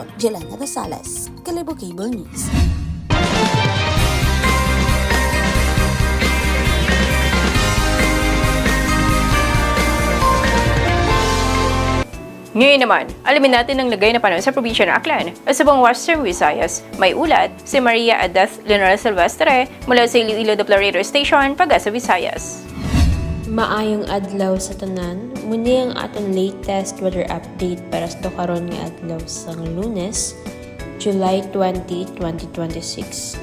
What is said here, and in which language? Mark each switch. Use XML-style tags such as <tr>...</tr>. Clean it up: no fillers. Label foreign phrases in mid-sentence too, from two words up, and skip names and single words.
<tl>Jelena Rosales, Kalibo Cable News. Ngayon naman, alamin natin ang lagay na panahon sa probinsya ng Aklan. Sa buong Western Visayas, may ulat si Maria Adeth Leonora Silvestre mula sa Iloilo Radio Station, Pag-asa, Visayas.</tl> <hil>Maayong adlaw sa tanan, muni ang aton</hil> <en>latest weather update</en> <hil>para sa karon nga adlaw sang Lunes, July 20, 2026.</hil>